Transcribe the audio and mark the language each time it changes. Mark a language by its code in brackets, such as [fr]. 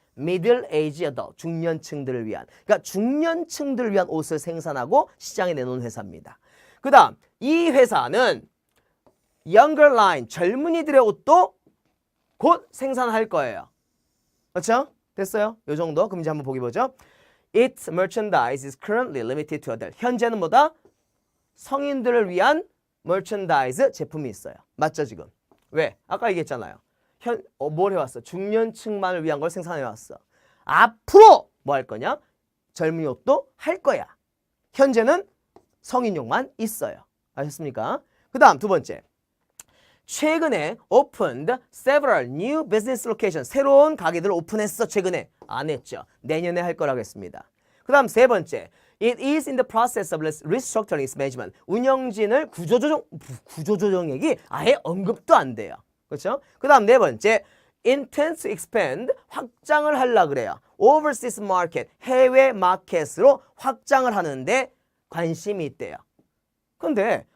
[en] middle-aged adult, [ko] 중년층들을 위한. 그러니까 중년층들을 위한 옷을 생산하고 시장에 내놓은 회사입니다. 그 다음, 이 회사는 [en] younger line, [ko] 젊은이들의 옷도 곧 생산할 거예요. 그렇죠? 됐어요? 요 정도. 그럼 이제 한번 보기 보죠. [en] Its merchandise is currently limited to adult. [ko] 현재는 뭐다? 성인들을 위한 merchandise 제품이 있어요. 맞죠, 지금? 왜? 아까 얘기했잖아요. 뭘 해왔어? 중년층만을 위한 걸 생산해왔어. 앞으로 뭐 할 거냐? 젊은이 옷도 할 거야. 현재는 성인용만 있어요. 아셨습니까? 그 다음 두 번째. 최근에 [en] opened several new business locations. [ko] 새로운 가게들을 오픈했어. 최근에. 안 했죠. 내년에 할 거라고 했습니다. 그 다음 세 번째. [en] It is in the process of restructuring its management. [ko] 운영진을 구조조정 얘기 아예 언급도 안 돼요. 그렇죠? 그 다음 네 번째. [en] Intends to expand. [ko] 확장을 하려고 그래요. [en] Overseas market. [ko] 해외 마켓으로 확장을 하는데 관심이 있대요. 근데